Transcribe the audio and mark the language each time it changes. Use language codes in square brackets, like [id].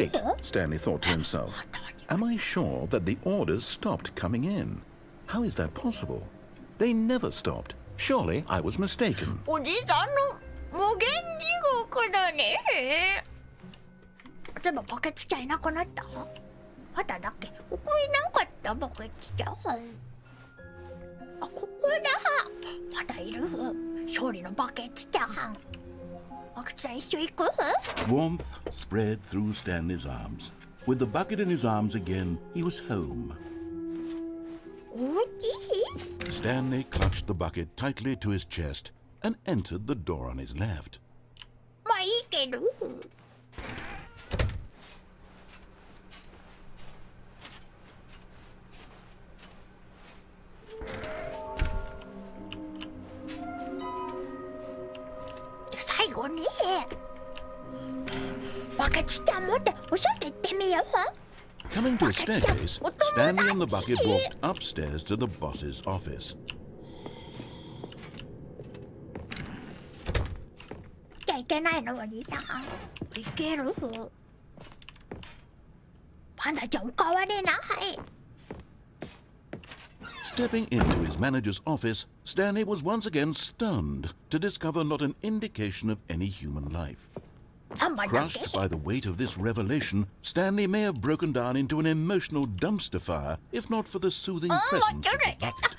[en] Wait, Stanley thought to himself. Am I sure that the orders stopped coming in? How is that possible? They never stopped. Surely I was mistaken. [ja] おじさんの無限地獄だね。例えばバケツちゃんいなくなった？まだだっけ？ここいなかったバケツちゃん。あ、ここだ。まだいる。勝利のバケツちゃん。バケツちゃん一緒行く？ [en] Warmth spread through Stanley's arms. With the bucket in his arms again, he was home. [ja] おじい。 [en] Stanley clutched the bucket tightly to his chest and entered the door on his left. [ja] まあいいけど。じゃあ最後にバケツちゃん持ってお外行ってみよう。 [en] Coming to a staircase, Stanley and the bucket walked upstairs to the boss's office. [ja] じゃいけないのおじさん。いける？パンダちゃんおかわりな。はい。 [en] Stepping into his manager's office, Stanley was once again stunned to discover not an indication of any human life. Crushed by the weight of this revelation, Stanley may have broken down into an emotional dumpster fire if not for the soothing presence of the bucket.